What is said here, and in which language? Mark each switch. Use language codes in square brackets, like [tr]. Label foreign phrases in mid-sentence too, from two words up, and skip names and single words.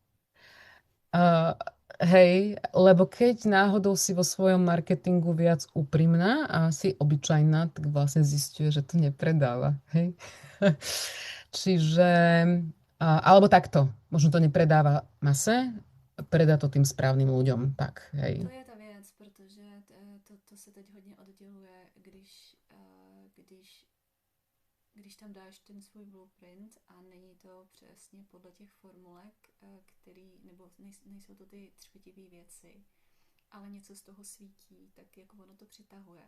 [sk] Hej, lebo keď náhodou si vo svojom marketingu viac úprimná a si obyčajná, tak vlastne zisťuje, že to nepredáva, hej. Čiže, alebo takto, možno to nepredáva mase, predá to tým správnym ľuďom, tak, hej. [cs] To je ta věc, protože to se teď hodně odděluje, když tam dáš ten svůj blueprint a není to přesně podle těch formulek, nebo nejsou to ty třpitivé věci, ale něco z toho svítí, tak jako ono to přitahuje.